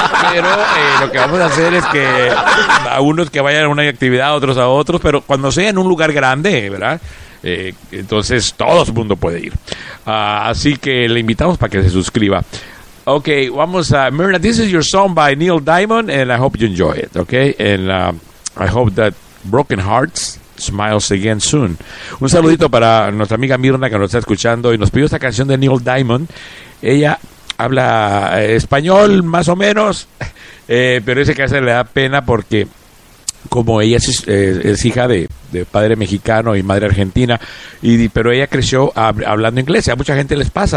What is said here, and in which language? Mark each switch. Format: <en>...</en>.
<es>Pero lo que vamos a hacer es que a unos que vayan a una actividad, a otros a otros, pero cuando sea en un lugar grande, ¿verdad? Entonces todo el mundo puede ir. Así que le invitamos para que se suscriba. Okay, vamos a Myrna.</es> <en>This is your song by Neil Diamond, and I hope you enjoy it. Okay, and I hope that broken hearts smiles again soon.</en> <es>Un saludito para nuestra amiga Myrna que nos está escuchando y nos pidió esta canción de Neil Diamond. Ella habla español más o menos, pero dice que a ella le da pena porque como ella es hija de padre mexicano y madre argentina, pero ella creció hablando inglés. A mucha gente les pasa.</es>